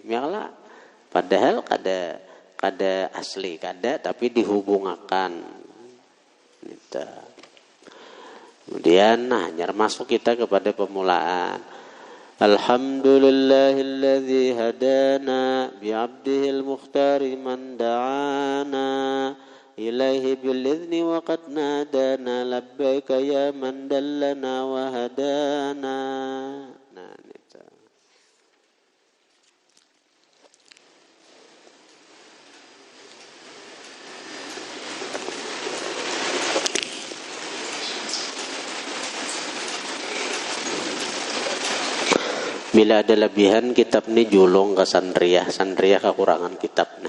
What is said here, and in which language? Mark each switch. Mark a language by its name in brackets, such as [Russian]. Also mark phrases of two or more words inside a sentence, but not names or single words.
[Banjar] Ya lah, padahal kada asli kada tapi dihubungakan. Gitu. Kemudian nyar masuk kita kepada pemulaan. [Arabic] الحمد لله الذي هدانا بعبده المختار من دعانا إليه بالإذن وقد نادانا لبيك يا من دلنا وهدانا. [Banjar] Nah, itu. Bila ada lebihan kitab ini julung ke Sandriyah kekurangan kitabnya.